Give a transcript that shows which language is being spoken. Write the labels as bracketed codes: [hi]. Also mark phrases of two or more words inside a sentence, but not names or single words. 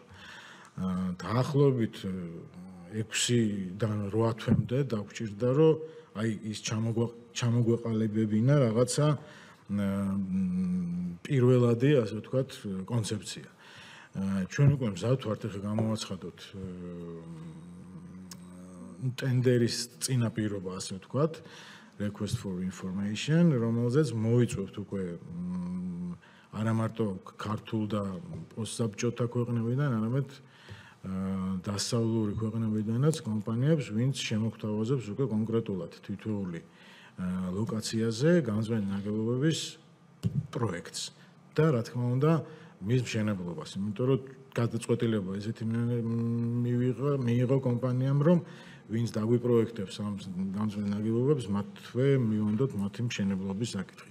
[ka] დაახლოებით 6-დან 8 თვემდე დაგვჭირდა, რომ აი ის ჩამოგვეყალიბებინა რაღაცა პირველადი, ასე ვთქვათ, კონცეფცია. ჩვენ უკვე მზად ვართ ახლა გამოვაცხადოთ ტენდერის წინაპირობა, ასე ვთქვათ, [en] request for information, [ka] რომელზეც მოვიწვევთ უკვე არა მარტო ქართულ და პოსტსაბჭოთა ქვეყნებიდან, არამედ დასავლური ქვეყნებიდანაც კომპანიებს, ვინც შემოგთავაზებს უკვე კონკრეტულად თითოეული ლოკაციაზე გამწმენდი ნაგებობების პროექტს და რა თქმა უნდა მის მშენებლობას, იმიტომ რომ გადაწყვეტილება ესეთი მიიღო კომპანიამ, რომ ვინც დაგვიპროექტებს ამ გამწმენდი ნაგებობებს, მათვე მივანდოთ მათი მშენებლობის საკითხიც.